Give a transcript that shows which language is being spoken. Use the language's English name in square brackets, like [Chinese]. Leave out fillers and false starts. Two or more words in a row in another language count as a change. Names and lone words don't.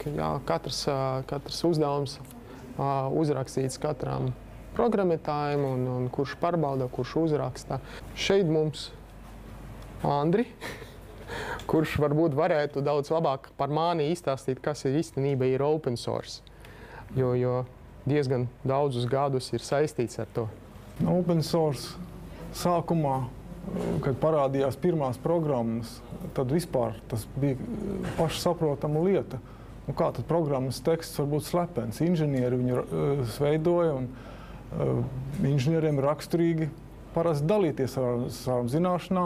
[Latvian] Jā, katrs uzdevums uzrakstīts katram programmētājiem, un kurš pārbauda, kurš uzraksta. Šeit mums Andri, kurš varbūt varētu daudz labāk par mani izstāstīt, kas īstenībā ir [English] open source, [Latvian] jo diezgan daudzus gadus ir saistīts ar to. [English] Open source [Latvian] sākumā, kad parādījās pirmās programmas, tad vispār tas bija pašsaprotama lieta. Kā tad programmas teksts var būt slepens? Inženieri viņu veidoja, un inženieriem raksturīgi parasti dalīties ar savām zināšanām.